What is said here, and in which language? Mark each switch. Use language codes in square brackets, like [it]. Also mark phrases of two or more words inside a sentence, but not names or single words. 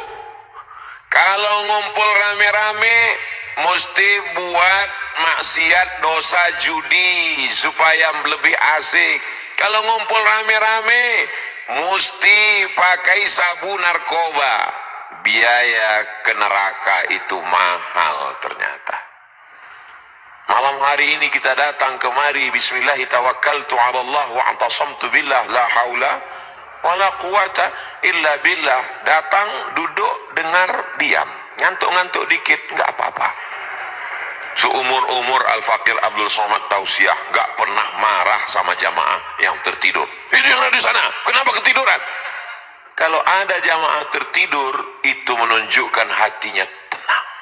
[id] Kalau ngumpul rame-rame mesti buat maksiat dosa judi supaya lebih asik. Kalau ngumpul rame-rame mesti pakai sabu narkoba. Biaya ke neraka itu mahal ternyata. Malam hari ini kita datang kemari, [ar] بسم الله توكلت على الله واعتصمت بالله لا حول ولا قوة إلا بالله. [id] Datang, duduk, dengar, diam. Ngantuk-ngantuk dikit, enggak apa-apa. Seumur-umur Al-Fakir Abdul Somad tausiah, enggak pernah marah sama jamaah yang tertidur. Itu yang ada di sana, kenapa ketiduran? Kalau ada jamaah tertidur, itu menunjukkan hatinya tenang.